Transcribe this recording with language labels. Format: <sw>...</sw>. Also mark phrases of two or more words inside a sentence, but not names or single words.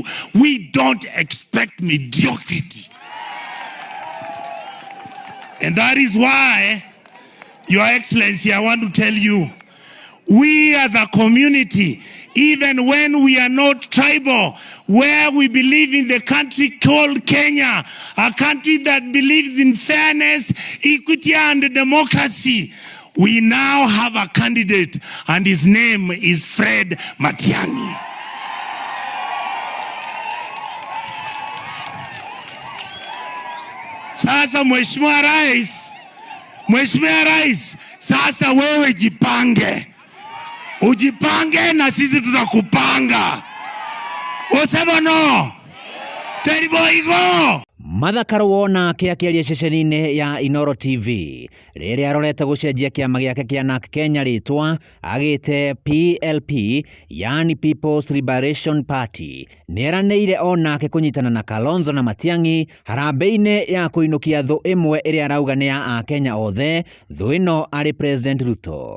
<en>We don't expect mediocrity. And that is why, Your Excellency, I want to tell you, we as a community, even when we are not tribal, where we believe in the country called Kenya, a country that believes in fairness, equity, and democracy, we now have a candidate, and his name is Fred Matiang'i.</en> <sw>Sasa Mheshimiwa Rais, sasa wewe jipange. Ujipange na sisi tutakupanga. Usema no. Teriboigo.</sw> <ki>Mathakarwo nake akĩaria ceceni-inĩ ya Inoro TV rĩrĩa arorete gũcenjia kĩama gĩake kĩa NARC Kenya rĩtwa agĩte PLP, yani People's Liberation Party. Nĩeranĩire onake kũnyitana na Kalonzo na Matiang'i harambĩ-inĩ ya kũinũkia thũ ĩmwe ĩrĩa arauga nĩ ya Akenya othe, thũ ĩno arĩ President Ruto.</ki>